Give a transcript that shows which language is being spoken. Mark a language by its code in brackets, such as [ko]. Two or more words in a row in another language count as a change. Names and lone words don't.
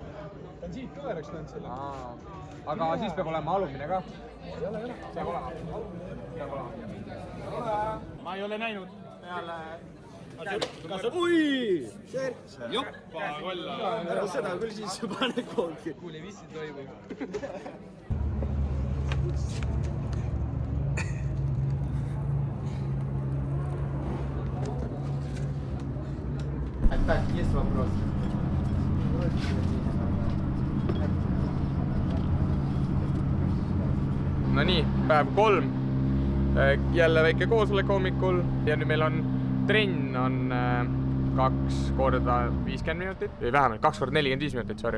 [et] Ta on siit kõveraks näinud selle. Aga siis peab olema alumine ka. Ei ole. Peab olema. Ma ei ole näinud. Ui! Joppa kolla. Ära seda küll siis pane koolgi. Kuule, mis siin toimub? [ru] Так, есть вопрос. [et] No nii, päev 3. Jälle väike koosolek hommikul ja nüüd meil on trenn on 2 korda 50 minutit või vähemalt 2 korda 45 minutit, sorry.